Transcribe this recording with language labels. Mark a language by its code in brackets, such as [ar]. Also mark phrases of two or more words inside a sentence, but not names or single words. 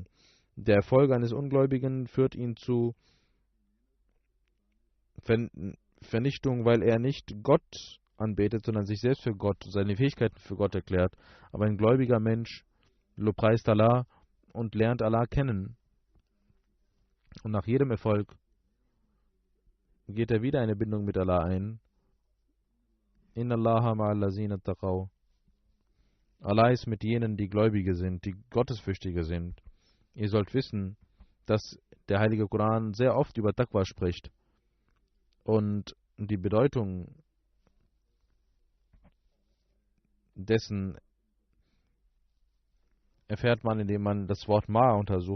[de] Der Erfolg eines Ungläubigen führt ihn zu Vernichtung, weil er nicht Gott anbetet, sondern sich selbst für Gott, seine Fähigkeiten für Gott erklärt. Aber ein gläubiger Mensch lobpreist Allah und lernt Allah kennen. Und nach jedem Erfolg geht er wieder eine Bindung mit Allah ein. [ar] إن الله مع الذين اتقوا. [de] Allah ist mit jenen, die Gläubige sind, die Gottesfürchtige sind. Ihr sollt wissen, dass der Heilige Koran sehr oft über Taqwa spricht. Und die Bedeutung dessen erfährt man, indem man das Wort Ma untersucht.